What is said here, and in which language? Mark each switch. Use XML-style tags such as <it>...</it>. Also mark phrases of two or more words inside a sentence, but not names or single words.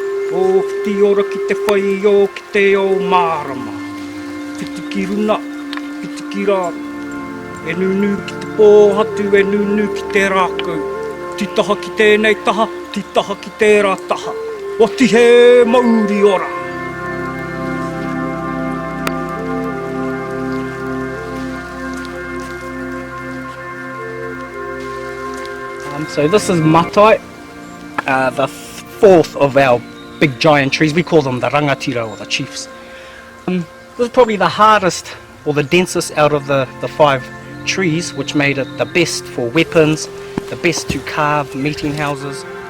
<mi>O ki te ora ki te whai o ki te o mārama. Whiti ki runa, whiti ki rā. E nunu ki te pōhatu, e nunu ki te rākau. Titaha ki tēnei taha, titaha ki tērā taha. O tihe mauri ora.</mi> <en>So this is matai, the fourth of our big giant trees. We call them the rangatira or the chiefs. This is probably the hardest or the densest out of the 5 trees, which made it the best for weapons, the best to carve meeting houses.</en>